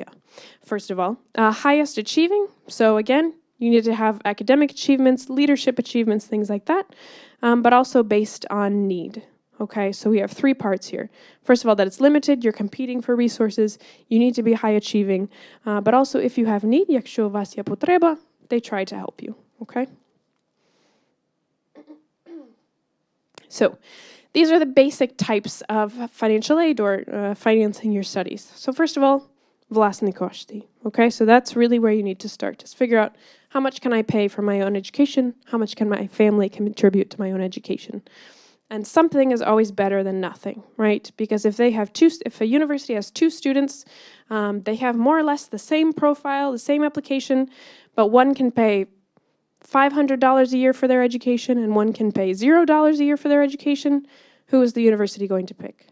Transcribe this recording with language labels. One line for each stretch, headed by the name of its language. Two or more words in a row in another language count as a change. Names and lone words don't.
English: First of all, highest achieving. So again, you need to have academic achievements, leadership achievements, things like that, but also based on need. Okay, so we have three parts here. First of all, that it's limited, you're competing for resources, you need to be high achieving, but also if you have need,
Ukrainian: якщо у вас є потреба,
English: they try to help you, okay? So these are the basic types of financial aid or financing your studies. So first of all,
Ukrainian: власні кошти.
English: Okay, so that's really where you need to start. Just figure out how much can I pay for my own education? How much can my family contribute to my own education? And something is always better than nothing, right? Because if a university has two students, they have more or less the same profile, the same application, but one can pay $500 a year for their education and one can pay $0 a year for their education, who is the university going to pick?